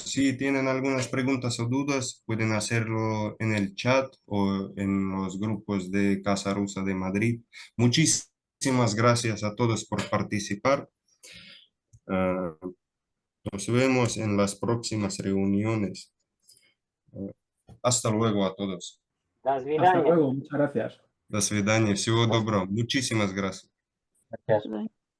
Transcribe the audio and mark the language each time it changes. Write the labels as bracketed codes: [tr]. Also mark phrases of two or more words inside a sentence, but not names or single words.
[es] Si tienen algunas preguntas o dudas, pueden hacerlo en el chat o en los grupos de Casa Rusa de Madrid. Muchísimas gracias a todos por participar. Ah, nos vemos en las próximas reuniones. Hasta luego a todos. [ru] До [es] Hasta [ru] свидания. [es] luego, muchas gracias. [ru] До свидания. Всего доброго. [es] Muchísimas gracias. Gracias.